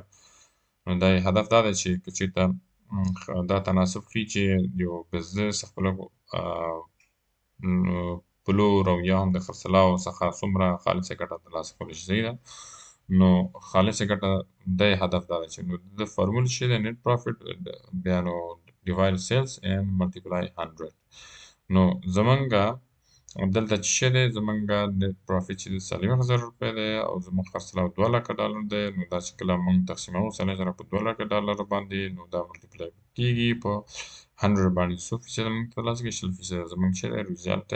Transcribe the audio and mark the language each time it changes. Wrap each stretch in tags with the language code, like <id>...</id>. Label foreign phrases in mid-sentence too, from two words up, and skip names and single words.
<ps>نو دا یې هدف دا دی چې که چېرته دا تناسب ښیي چې یو بزنس خپله پلور او یا هم د خرڅلاو څخه څومره خالصه ګټه ترلاسه کولی شي صحیح ده. نو خالصه ګټه د هدف دا دی چې نو د فارمول څه دی؟</ps> <en>net profit</en> <ps>بیا نو</ps> <en>divide sales and multiply 100.</en> <ps>نو زمونږه دلته چې څه دی زمونږ</ps> <en>net profit</en> <ps>چې دی 40,000 روپۍ دی او زمونږ خرڅلاو $2,00,000 دی. نو دا چې کله مونږ تقسیموو 40,000 په $2,00,000 باندې نو دا ملټیپلای کېږي په 100 باندې څو فیصده مونږ ترلاسه کوي 100% زمونږ چې دی ریزالټ دی.</ps>